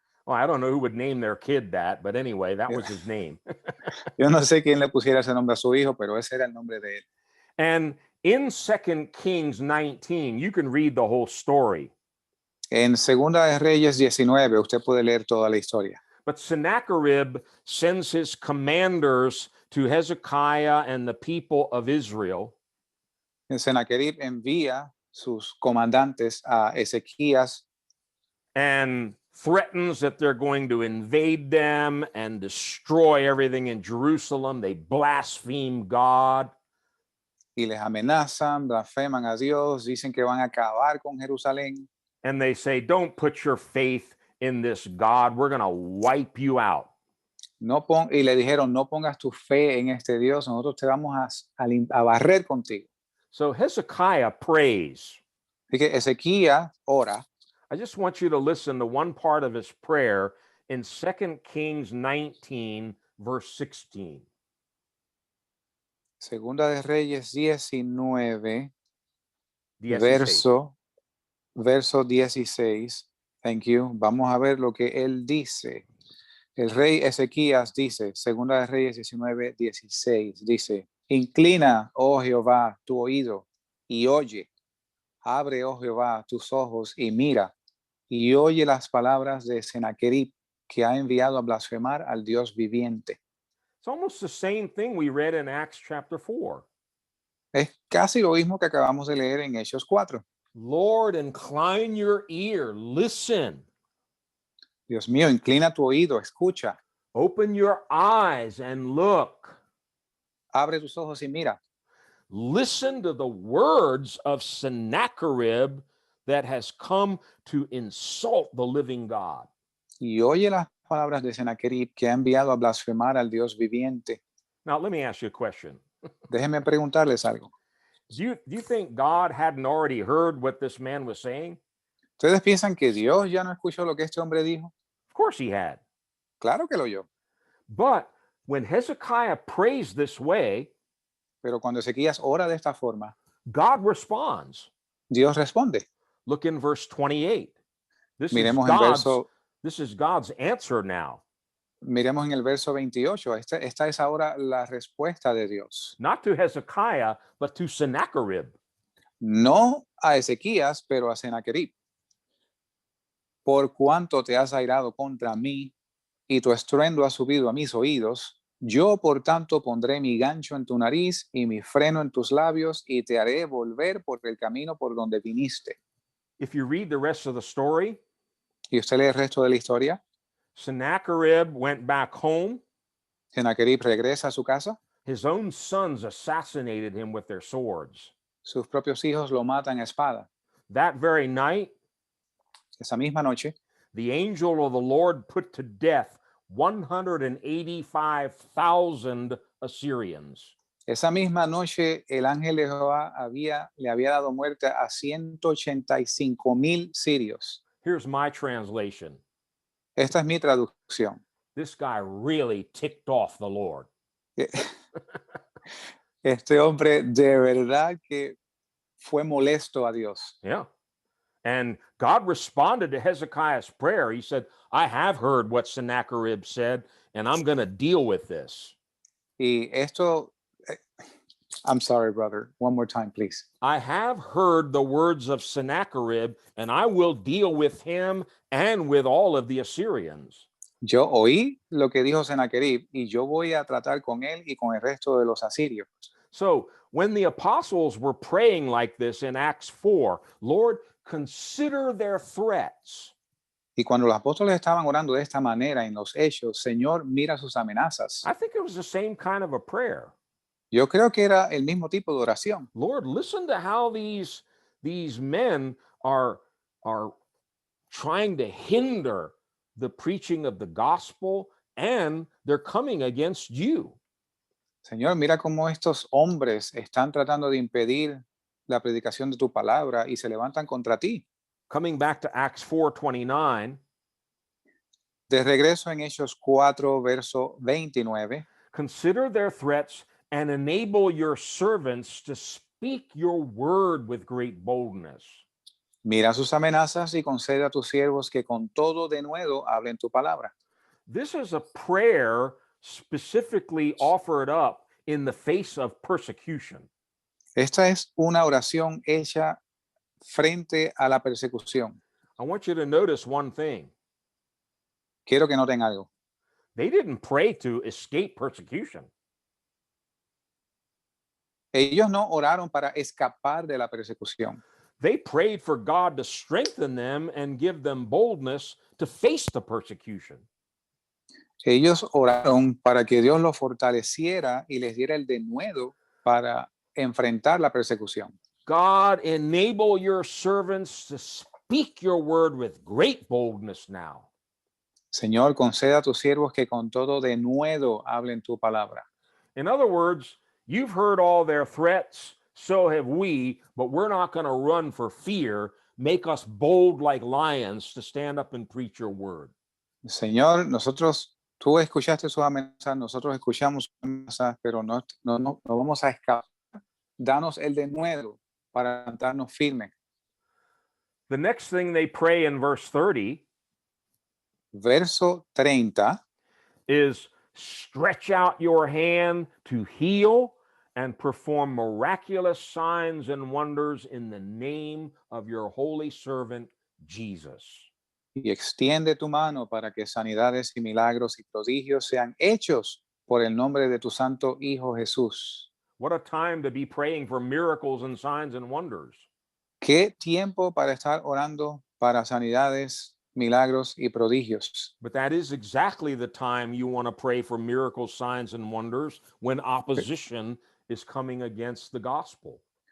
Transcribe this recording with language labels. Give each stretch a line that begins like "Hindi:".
English: Well, I don't know who would name their kid that, but anyway, that was his name.
Spanish: Yo no sé quién le pusiera ese nombre a su hijo, pero ese era el nombre de él.
English: And in 2 Kings 19, you can read the whole story.
Spanish: En Segunda de Reyes 19, usted puede leer toda la historia.
English: But Sennacherib sends his commanders to Hezekiah and the people of Israel.
Spanish: Sennacherib envía sus comandantes a Ezequías
English: and threatens that they're going to invade them and destroy everything in Jerusalem. They blaspheme God.
Spanish: y les amenazan, blasfeman a Dios, dicen que van a acabar con Jerusalén.
English: And they say, don't put your faith in this God. We're going to wipe you out.
Spanish: Y le dijeron, no pongas tu fe en este Dios, nosotros te vamos a barrer contigo.
English: So Hezekiah prays.
Spanish: Así que Ezequías ora.
English: I just want you to listen to one part of his prayer in 2 Kings 19, verse 16.
Spanish: Segunda de Reyes 19, 16. verso 16.
English: Thank you.
Spanish: Vamos a ver lo que él dice. El rey Ezequías dice, Segunda de Reyes 19, 16, dice, inclina, oh Jehová, tu oído y oye. Abre, oh Jehová, tus ojos y mira. Y oye las palabras de Sennacherib, que ha enviado a blasfemar al Dios viviente.
English: It's almost the same thing we read in Acts chapter 4.
Spanish: Es casi lo mismo que acabamos de leer en Hechos 4.
English: Lord, incline your ear, listen.
Spanish: Dios mío, inclina tu oído, escucha.
English: Open your eyes and look.
Spanish: Abre tus ojos y mira.
English: Listen to the words of Sennacherib that has come to insult the living God.
Spanish: Y oye las palabras de Sennacherib, que ha enviado a blasfemar al Dios viviente.
English: Now, let me ask you a question.
Spanish: Déjenme preguntarles algo.
English: Do you think God hadn't already heard what this man was saying?
Spanish: ¿Ustedes piensan que Dios ya no escuchó lo que este hombre dijo?
English: Of course he had.
Spanish: Claro que lo oyó.
English: But when Hezekiah prays this way,
Spanish: Pero cuando Ezequías ora de esta forma,
English: God responds.
Spanish: Dios responde.
English: Look in verse 28.
Spanish: Miremos
English: This is God's answer now.
Spanish: Miremos en el verso 28. Esta es ahora la respuesta de Dios.
English: Not to Hezekiah, but to Sennacherib.
Spanish: No a Ezequías, pero a Sennacherib. Por cuanto te has airado contra mí y tu estruendo ha subido a mis oídos, yo por tanto pondré mi gancho en tu nariz y mi freno en tus labios y te haré volver por el camino por donde viniste.
English: If you read the rest of the story,
Spanish: y usted lee el resto de la historia,
English: Sennacherib went back home.
Spanish: Sennacherib regresa a su casa.
English: His own sons assassinated him with their swords.
Spanish: Sus propios hijos lo matan a espada.
English: That very night,
Spanish: esa misma noche,
English: the angel of the Lord put to death 185,000 Assyrians.
Spanish: Esa misma noche, el ángel de Jehová le había dado muerte a 185,000 sirios.
English: Here's my translation.
Spanish: Esta es mi traducción.
English: This guy really ticked off the Lord.
Spanish: Este hombre de verdad que fue molesto a Dios.
English: Yeah. And God responded to Hezekiah's prayer. He said, I have heard what Sennacherib said, and I'm going to deal with this.
Spanish: Y esto,
English: I'm sorry, brother. One more time, please. I have heard the words of Sennacherib, and I will deal with him and with all of the Assyrians.
Spanish: Yo oí lo que dijo Sennacherib, y yo voy a tratar con él y con el resto de los asirios.
English: So when the apostles were praying like this in Acts 4, Lord, consider their threats.
Spanish: Y cuando los apóstoles estaban orando de esta manera en los hechos, Señor, mira sus amenazas.
English: I think it was the same kind of a prayer.
Spanish: Yo creo que era el mismo tipo de oración.
English: Lord, listen to how these men are trying to hinder the preaching of the gospel, and they're coming against you.
Spanish: Señor, mira cómo estos hombres están tratando de impedir la predicación de tu palabra y se levantan contra ti.
English: Coming back to Acts 4:29,
Spanish: De regreso en Hechos 4, verso 29.
English: consider their threats and enable your servants to speak your word with great boldness.
Spanish: Mira sus amenazas y concede a tus siervos que con todo denuedo hablen tu palabra.
English: This is a prayer specifically offered up in the face of persecution.
Spanish: Esta es una oración hecha frente a la persecución.
English: I want you to notice one thing.
Spanish: Quiero que noten algo.
English: They didn't pray to escape persecution.
Spanish: Ellos no oraron para escapar de la persecución.
English: They prayed for God to strengthen them and give them boldness to face the persecution.
Spanish: Ellos oraron para que Dios los fortaleciera y les diera el denuedo para enfrentar la persecución.
English: God, enable your servants to speak your word with great boldness now.
Spanish: Señor, conceda a tus siervos que con todo denuedo hablen tu palabra.
English: In other words, you've heard all their threats, so have we, but we're not going to run for fear. Make us bold like lions to stand up and preach your word.
Spanish: Señor, tú escuchaste sus amenazas, nosotros escuchamos sus amenazas, pero no vamos a escapar. Danos el denuedo para levantarnos firmes.
English: The next thing they pray in verse 30
Spanish: Verso 30.
English: is stretch out your hand to heal and perform miraculous signs and wonders in the name of your holy servant Jesus.
Spanish: Y extiende tu mano para que sanidades y milagros y prodigios sean hechos por el nombre de tu santo Hijo Jesús.
English: What a time to be praying for miracles and signs and wonders.
Spanish: Qué tiempo para estar orando para sanidades, milagros y prodigios.
English: But that is exactly the time you want to pray for miracles, signs, and wonders when opposition is coming against the gospel.